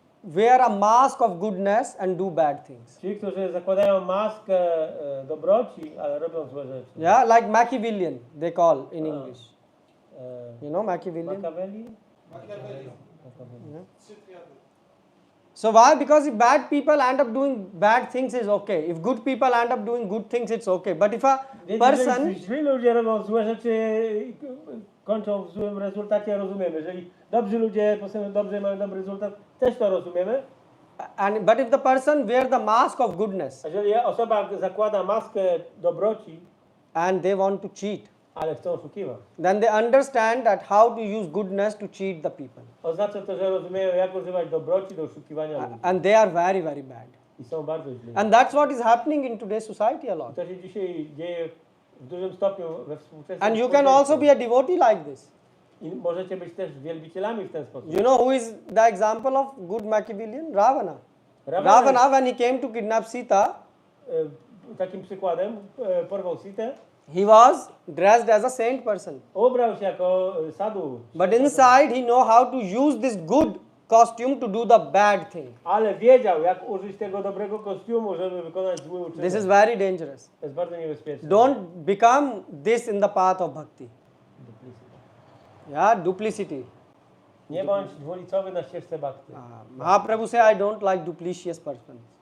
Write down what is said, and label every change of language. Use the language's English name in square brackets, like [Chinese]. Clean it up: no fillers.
[Polish] wear a mask of goodness and do bad things. Ci, którzy zakładają maskę dobroci, ale robią złe rzeczy. [English] Yeah, like Machiavellian, they call in English. E, You know Machiavellian? Machiavelli? [Polish] Machiavelli. Trzy triady. [English] So why? Because if bad people end up doing bad things, it's okay. If good people end up doing good things, it's okay. But if a [Polish] Więc [English] person, [Polish] jeżeli źli ludzie robią złe rzeczy, kończą w złym rezultacie, rozumiemy. Jeżeli dobrzy ludzie postępują dobrze i mają dobry rezultat, też to rozumiemy. [English] but if the person wear the mask of goodness [Polish] A jeżeli osoba zakłada maskę dobroci, [English] and they want to cheat, [Polish] ale chcą oszukiwać, [English] then they understand that how to use goodness to cheat the people. [Polish] oznacza to, że rozumieją, jak używać dobroci do oszukiwania ludzi. [English] And they are very, very bad. [Polish] I są bardzo źli. [English] And that's what is happening in today's society a lot. [Polish] To się dzisiaj dzieje w dużym stopniu we współczesnym [English] And you can also be a devotee like this. [Polish] I możecie być też wielbicielami w ten sposób. [English] You know who is the example of good Machiavellian? Ravana. Ravana, when he came to kidnap Sita, [Polish] Takim przykładem porwał Sitę, [English] he was dressed as a saint person. [Polish] ubrał się jako sadhu, [English] But inside he know how to use this good costume to do the bad thing. [Polish] ale wiedział, jak użyć tego dobrego kostiumu, żeby wykonać zły uczynek. [English] This is very dangerous. [Polish] To jest bardzo niebezpieczne. [English] Don't become this in the path of bhakti. Yeah, duplicity. [Polish] Nie bądź dwulicowy na ścieżce bhakti. [English] Mahaprabhu say I don't like duplicitous person.